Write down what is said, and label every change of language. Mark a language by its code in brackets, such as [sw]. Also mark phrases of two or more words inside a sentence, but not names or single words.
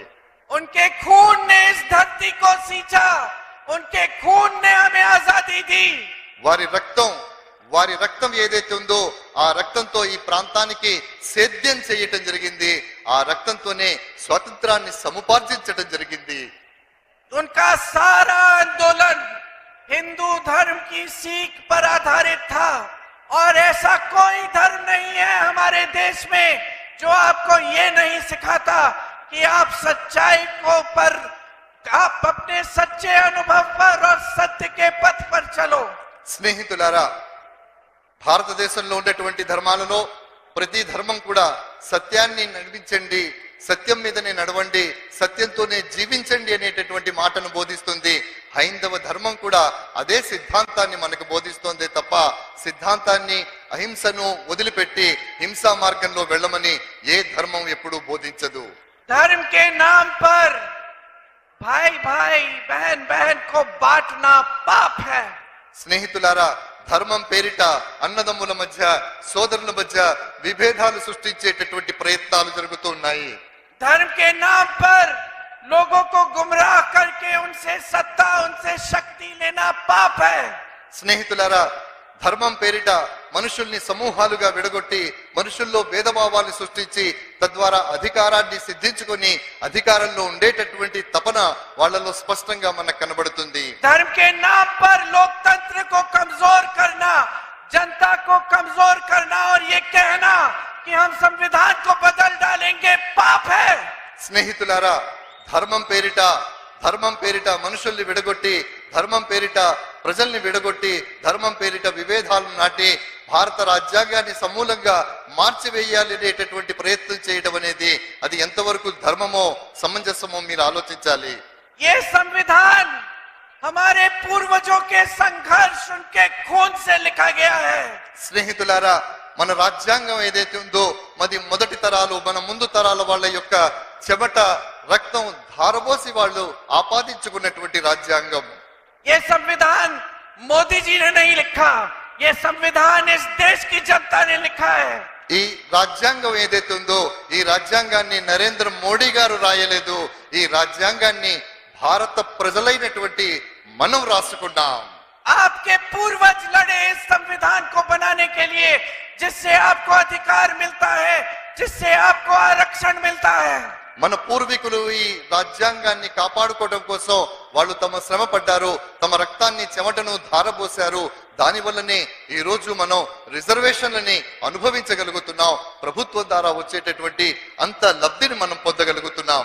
[hi] उनके खून ने इस धरती को सींचा, उनके खून ने हमें आजादी दी। [te] వారి రక్తం ఏదైతే ఉందో ఆ రక్తంతో ఈ ప్రాంతానికి సేద్యం చేయటం జరిగింది, ఆ రక్తంతోనే స్వాతంత్రాన్ని సముపార్జించడం జరిగింది। [hi] उनका सारा आंदोलन हिंदू धर्म की सीख पर आधारित था और ऐसा कोई धर्म नहीं है हमारे देश में जो आपको ये नहीं सिखाता कि आप सच्चाई को पर आप अपने सच्चे अनुभव पर और सत्य के पथ पर चलो। [te] స్నేహితులారా, భారతదేశంలో ఉండేటువంటి ధర్మాలలో ప్రతి ధర్మం కూడా సత్యాన్ని నడిపించండి, సత్యం మీదనే నడవండి, సత్యంతోనే జీవించండి అనేటటువంటి మాటను బోధిస్తుంది. హైందవ ధర్మం కూడా అదే సిద్ధాంతాన్ని మనకు బోధిస్తోంది తప్ప సిద్ధాంతాన్ని అహింసను వదిలిపెట్టి హింసా మార్గంలో వెళ్ళమని ఏ ధర్మం ఎప్పుడూ బోధించదు. [hi] धर्म के नाम पर भाई भाई बहन बहन को बांटना पाप है। [te] స్నేహితులారా, ధర్మం పేరిట అన్నదమ్ముల మధ్య సోదరుల మధ్య విభేదాలు సృష్టించేటటువంటి ప్రయత్నాలు జరుగుతున్నాయి. [hi] धर्म के नाम पर लोगों को गुमराह करके उनसे सत्ता उनसे शक्ति लेना पाप है। [te] స్నేహితులారా, ధర్మం పేరిట మనుషుల్ని సమూహాలుగా విడగొట్టి మనుషుల్లో భేదభావాలు సృష్టించి తద్వారా అధికారాన్ని సిద్ధించుకొని అధికారంలో ఉండేటటువంటి తపన వాళ్ళలో స్పష్టంగా మనకు కనబడుతుంది. [hi] धर्म के नाम पर लोकतंत्र को कमजोर करना, जनता को कमजोर करना और ये कहना कि हम संविधान को बदल डालेंगे पाप है। [te] స్నేహితులారా, ధర్మం పేరిట మనుషుల్ని విడగొట్టి ధర్మం పేరిట ప్రజల్ని విడగొట్టి ధర్మం పేరిట విభేదాలను నాటి భారత రాజ్యాంగాన్ని సమూలంగా మార్చివేయాలి అనేటటువంటి ప్రయత్నం చేయడం అనేది అది ఎంతవరకు ధర్మమో సమంజసమో మీరు ఆలోచించాలి. [hi] ये संविधान हमारे पूर्वजों के संघर्ष उनके खून से लिखा गया है। [te] స్నేహితులారా, మన రాజ్యాంగం ఏదైతే ఉందో మొదటి తరాలు మన ముందు తరాల వాళ్ళ యొక్క చెమట రక్తం ధారబోసి వాళ్ళు ఆపాదించుకున్నటువంటి రాజ్యాంగం. [hi] ये संविधान मोदी जी ने नहीं लिखा, ये संविधान इस देश की जनता ने लिखा है। [te] ఈ రాజ్యాంగం ఏదైతే ఉందో ఈ రాజ్యాంగాన్ని నరేంద్ర మోడీ గారు రాయలేదు, ఈ రాజ్యాంగాన్ని భారత ప్రజలైనటువంటి మనం రాసుకున్నాం. [hi] आपके पूर्वज लड़े इस संविधान को बनाने के लिए, जिससे आपको अधिकार मिलता है, जिससे आपको आरक्षण मिलता है। [te] మన పూర్వీకులు ఈ రాజ్యాంగాన్ని కాపాడుకోవడం కోసం వాళ్ళు తమ శ్రమ పడ్డారు, తమ రక్తాన్ని చెమటను ధారపోశారు. దాని వల్లనే ఈ రోజు మనం రిజర్వేషన్లని అనుభవించగలుగుతున్నాం. ప్రభుత్వం ద్వారా వచ్చేటటువంటి అంత లబ్ధిని మనం పొందగలుగుతున్నాం.